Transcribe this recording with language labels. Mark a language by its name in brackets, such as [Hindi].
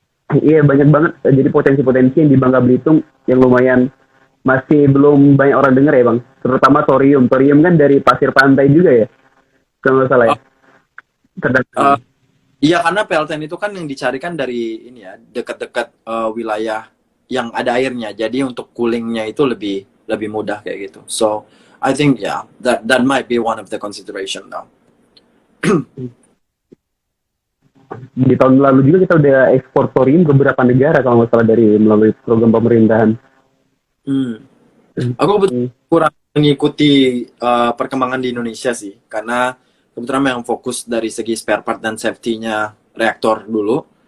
[Indonesian] Iya banyak banget jadi potensi-potensi yang di Bangka Belitung yang lumayan masih belum banyak orang dengar ya Bang, terutama thorium kan dari pasir pantai juga ya kalau nggak salah ya. Iya karena PLTN itu kan yang dicarikan dari ini ya dekat-dekat wilayah yang ada airnya, jadi untuk coolingnya itu lebih mudah kayak gitu. [English] So I think that might be one of the consideration now. [Indonesian] Di tahun lalu juga kita udah ekspor thorium ke beberapa negara kalau nggak salah dari melalui program pemerintahan. Aku kurang mengikuti perkembangan di Indonesia sih, karena kebetulan memang fokus dari segi spare part dan safety-nya reaktor dulu.